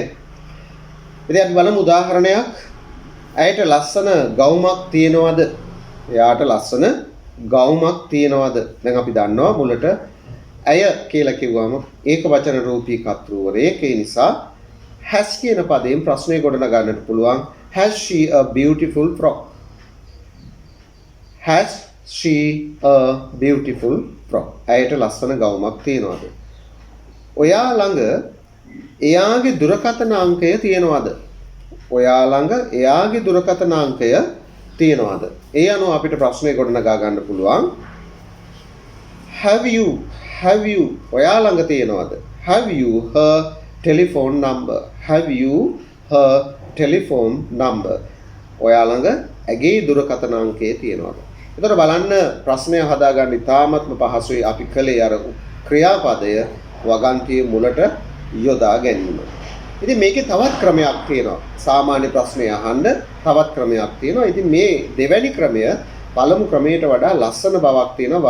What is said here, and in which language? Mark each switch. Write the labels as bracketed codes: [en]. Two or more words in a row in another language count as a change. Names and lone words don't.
[si] ඉතින් අපි බලමු උදාහරණයක්. ඇයට ලස්සන ගවුමක් තියෙනවද? එයාට ලස්සන ගවුමක් තියෙනවද? දැන් අපි දන්නවා මුලට ඇය කියලා කිව්වම ඒක වචන රූපී කර්තෘවරයෙක්. ඒ නිසා has කියන පදයෙන් ප්‍රශ්නේ ගොඩනගා ගන්නට පුළුවන්. [en] Has she a beautiful frock? Has she a beautiful frock? [si] ඇයට ලස්සන ගවුමක් තියෙනවද? ඔයා ළඟ එයාගේ දුරකථන අංකය තියෙනවද? ඔයා ළඟ එයාගේ දුරකථන අංකය තියෙනවද? ඒ අනුව අපිට ප්‍රශ්නේ ගොඩනගා ගන්න පුළුවන්. [en] Have you [si] ඔයා ළඟ තියෙනවද? [en] Have you her telephone number? Have you her telephone number? [si] ඔයා ළඟ ඇගේ දුරකථන අංකය තියෙනවද? එතකොට බලන්න ප්‍රශ්නය හදාගන්න ඉතාමත්ම පහසුයි. අපි කලේ අර ක්‍රියාපදය වගන්තියේ මුලට යොදා ගැනීම. ඉතින් මේකේ තවත් ක්‍රමයක් තියෙනවා. සාමාන්‍ය ප්‍රශ්නය අහන්න තවත් ක්‍රමයක් තියෙනවා. ඉතින් මේ දෙවැනි ක්‍රමය පළමු ක්‍රමයට වඩා ලස්සන බවක් තියෙනවා.